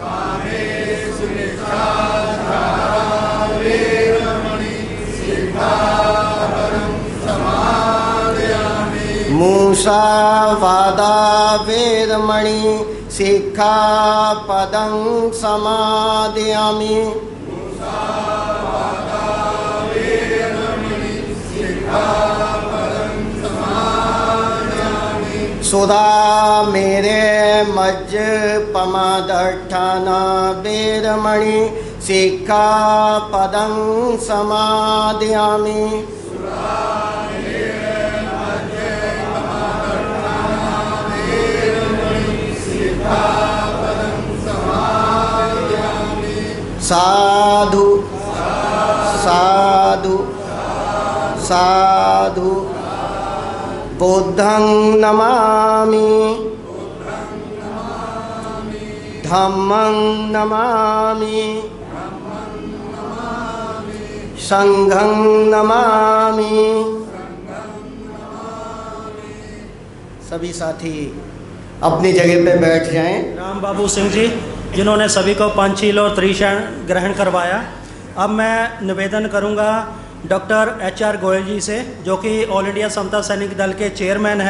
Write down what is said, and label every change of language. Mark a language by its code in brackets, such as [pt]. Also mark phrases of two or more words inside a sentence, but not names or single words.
[pi] मूसावादा वेदमणि सिक्खापदं समादयामि सुधा मेरे मज्जपमादट्ठाना वेदमणि सिक्खापदं समादयामि साधु साधु साधु बुद्धं नमामि धम्मं नमामि संघं नमामि। [hi] सभी साथी अपनी जगह पे बैठ जाएं। राम बाबू सिंह जी जिन्होंने सभी को पंचशील और त्रिशरण ग्रहण करवाया। अब मैं निवेदन करूंगा डॉक्टर HR गोयल जी से, जो कि ऑल इंडिया समता सैनिक दल के चेयरमैन हैं।